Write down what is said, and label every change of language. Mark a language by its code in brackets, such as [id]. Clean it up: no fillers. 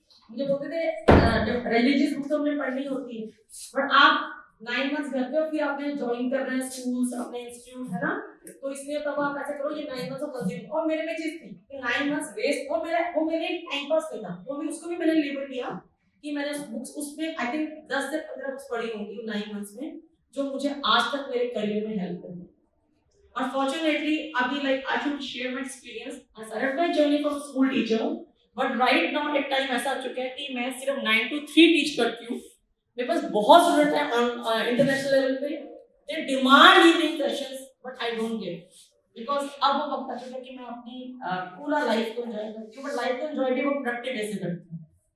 [hi] मुझे बोलते थे जब रिलीजियस बुक्स हमने पढ़नी होती है बट आप 9 मंथ्स घर पे हो फिर आपने ज्वाइन कर रहे हैं स्कूल्स अपने इंस्टीट्यूट है ना, तो इसलिए तब आप ऐसे करो ये 9 मंथ्स ऑफ कंज्यूम। और मेरे में चीज थी कि 9 मंथ्स वेस्ट, वो मेरे टाइम पास नहीं था, वो भी उसको भी मैंने लेबल किया कि मैंने बुक्स उसमें आई थिंक 10 से 15 बुक्स पढ़ी होंगी 9 मंथ्स में जो मुझे आज तक मेरे करियर में हेल्प करी। [en] Unfortunately, अभी like I should share my experience. I started my journey from school teacher, but right now [hi] एक टाइम ऐसा आ चुका है कि मैं सिर्फ 9 to 3 टीच करती हूँ। मेरे पास बहुत स्टूडेंट हैं इंटरनेशनल लेवल पे, [en] they demand evening sessions, but I don't give because [hi] अब वो वक्त आ चुका है कि मैं अपनी पूरा लाइफ को एंजॉय करती हूँ, बट लाइफ को एंजॉय भी वो प्रोडक्टिव वे से करती हूँ।